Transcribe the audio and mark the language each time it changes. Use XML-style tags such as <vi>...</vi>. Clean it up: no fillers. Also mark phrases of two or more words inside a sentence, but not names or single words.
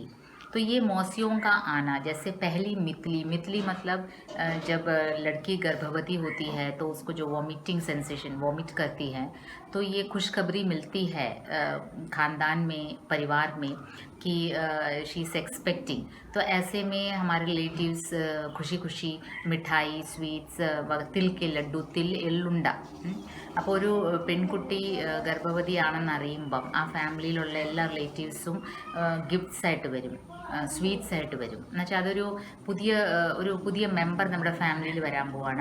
<hi>तो ये मौसियों का आना, जैसे पहली मितली मतलब जब लड़की गर्भवती होती है तो उसको जो</hi> <en>vomiting sensation,</en> <hi>वॉमिट करती है, तो ये खुशखबरी मिलती है ख़ानदान में, परिवार में, कि</hi> <en>she is expecting.</en> <hi>तो ऐसे में हमारे रिलेटिव्स खुशी खुशी मिठाई,</hi> <ml>സ്വീറ്റ്സ്,</ml> <hi>तिल के लड्डू,</hi> <ml>തിൽ എള്ളുണ്ട. അപ്പോൾ ഒരു പെൺകുട്ടി ഗർഭവതിയാണെന്നറിയുമ്പം ആ ഫാമിലിയിലുള്ള എല്ലാ റിലേറ്റീവ്സും ഗിഫ്റ്റ്സ് ആയിട്ട് വരും, സ്വീറ്റ്സ് ആയിട്ട് വരും. എന്നുവെച്ചാൽ അതൊരു പുതിയ മെമ്പർ നമ്മുടെ ഫാമിലിയിൽ വരാൻ പോവുകയാണ്.</ml>